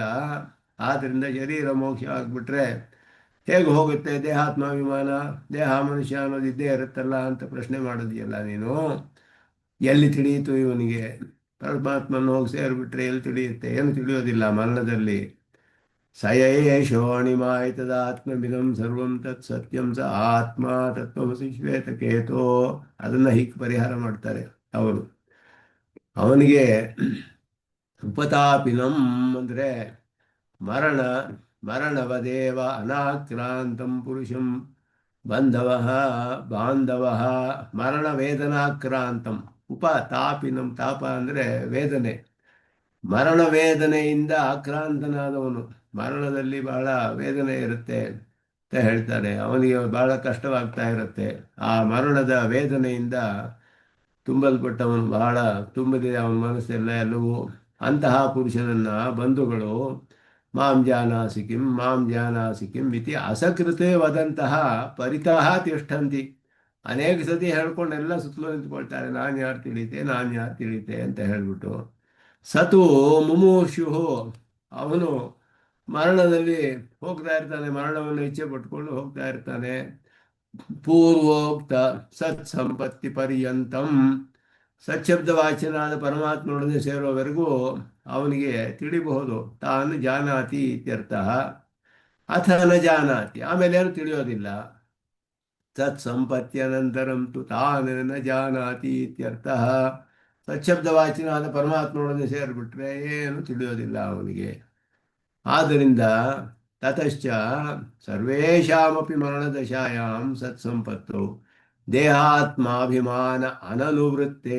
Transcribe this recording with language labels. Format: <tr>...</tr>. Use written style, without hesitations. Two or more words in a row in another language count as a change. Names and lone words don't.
<kn>ಆದ್ದರಿಂದ ಶರೀರ ಮೋಕ್ಷ ಆಗಿಬಿಟ್ರೆ ಹೇಗೆ ಹೋಗುತ್ತೆ ದೇಹಾತ್ಮಾಭಿಮಾನ? ದೇಹ ಮನುಷ್ಯ ಅನ್ನೋದು ಇದ್ದೇ ಇರುತ್ತಲ್ಲ ಅಂತ ಪ್ರಶ್ನೆ ಮಾಡಿದೆಯಲ್ಲ ನೀನು. ಎಲ್ಲಿ ತಿಳಿಯಿತು ಇವನಿಗೆ? ಪರಮಾತ್ಮನ ಹೋಗಿ ಸೇರಿಬಿಟ್ರೆ ಎಲ್ಲಿ ತಿಳಿಯುತ್ತೆ? ಏನು ತಿಳಿಯೋದಿಲ್ಲ ಮರಣದಲ್ಲಿ.</kn> <sa>ಸಯೇಶೋಣಿಮಾಯಿತದಾತ್ಮವಿದಂ ಸರ್ವಂ ತತ್ ಸತ್ಯಂ ಸ ಆತ್ಮ ತತ್ವಮಸಿ ಶ್ವೇತಕೇತೋ.</sa> <kn>ಅದನ್ನು ಹೀಗೆ ಪರಿಹಾರ ಮಾಡ್ತಾರೆ ಅವರು.</kn> <sa>ಅವನಿಗೆ ಉಪತಾಪಿನಂ ಅಂದರೆ ಮರಣ ಮರಣವದೇವ ಅನಾಕ್ರಾಂತಂ ಪುರುಷಂ ಬಾಂಧವ ಮರಣ ವೇದನಾಕ್ರಾಂತಂ ಉಪತಾಪಿನಂ.</sa> <kn>ತಾಪ ಅಂದರೆ ವೇದನೆ, ಮರಣ ವೇದನೆಯಿಂದ ಆಕ್ರಾಂತನಾದವನು. ಮರಣದಲ್ಲಿ ಬಹಳ ವೇದನೆ ಇರುತ್ತೆ ಅಂತ ಹೇಳ್ತಾರೆ. ಅವನಿಗೆ ಬಹಳ ಕಷ್ಟವಾಗ್ತಾ ಇರುತ್ತೆ. ಆ ಮರಣದ ವೇದನೆಯಿಂದ ತುಂಬಲ್ಪಟ್ಟವನು, ಬಹಳ ತುಂಬಿದೆ ಅವನ ಮನಸ್ಸೆಲ್ಲ ಎಲ್ಲವೂ. ಅಂತಹ ಪುರುಷನನ್ನ ಬಂಧುಗಳು</kn> <sa>ಮಾಂ ಜಾನಾಸಿ ಕಿಂ ಇತಿ ಅಸಕೃತೆ ವದಂತಹ ಪರಿತಃ ತಿಷ್ಠಂತಿ.</sa> <kn>ಅನೇಕ ಸತಿ ಹೇಳ್ಕೊಂಡೆಲ್ಲ ಸುತ್ತಲೂ ನಿಂತ್ಕೊಳ್ತಾರೆ, ನಾನು ಯಾರು ತಿಳಿತೆ ಅಂತ ಹೇಳ್ಬಿಟ್ಟು.</kn> <sa>ಸತು ಮುಮೂರ್ಷು,</sa> <kn>ಅವನು ಮರಣದಲ್ಲಿ ಹೋಗ್ತಾ ಇರ್ತಾನೆ, ಮರಣವನ್ನು ಇಚ್ಛೆ ಪಟ್ಕೊಂಡು ಹೋಗ್ತಾ ಇರ್ತಾನೆ.</kn> <sa>ಪೂರ್ವೋಕ್ತ ಸತ್ ಸಂಪತ್ತಿ ಪರ್ಯಂತಂ,</sa> <kn>ಸಚ್ಶಬ್ದ ವಾಚ್ಯನಾದ ಪರಮಾತ್ಮನೊಡನೆ ಸೇರೋವರೆಗೂ ಅವನಿಗೆ ತಿಳಿಬಹುದು.</kn> <sa>ತಾನು ಜಾನಾತಿ ಇತ್ಯರ್ಥ. ಅಥ ನ ಜಾನಾತಿ,</sa> <kn>ಆಮೇಲೇನು ತಿಳಿಯೋದಿಲ್ಲ.</kn> <sa>ತತ್ ಸಂಪತ್ತ್ಯನಂತರಂ ತು ತಾನು ನ ಜಾನಾತಿ ಇತ್ಯರ್ಥ.</sa> <kn>ಸಚ್ಶಬ್ದವಾಚಿನಾದ ಪರಮಾತ್ಮನೊಡನೆ ಸೇರಿಬಿಟ್ರೆ ಏನು ತಿಳಿಯೋದಿಲ್ಲ ಅವನಿಗೆ. ಆದ್ದರಿಂದ</kn> <sa>ತತಶ್ಚ ಸರ್ವೇಷಾಮಪಿ ಮರಣದಶಾಯಾಂ ಸತ್ಸಂಪತ್ತು ದೇಹಾತ್ಮಾಭಿಮಾನ ಅನನುವೃತ್ತೇ.</sa>